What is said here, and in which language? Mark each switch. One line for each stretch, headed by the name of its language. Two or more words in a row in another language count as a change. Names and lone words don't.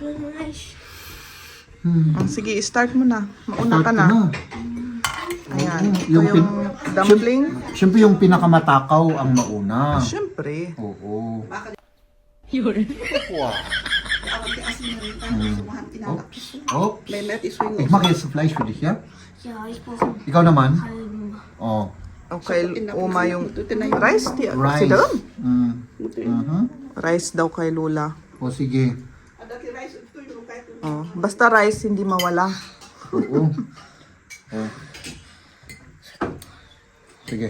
Filipino: Sige, start mo na. Mauna ka na. Ayan, ito Yung yung dumpling. Siyempre yung pinakamatakaw ang mauna. Siyempre. Oo. Oops.
German: Ich mache jetzt Fleisch für dich, ja? Ja, ich brauche
Filipino: Ikaw naman?
German: halben.
Filipino: Oh. Okay, Uma yung rice. Rice. Rice daw kay Lola. O sige. Oh, basta rice, hindi mawala. Oo. Oh. Sige.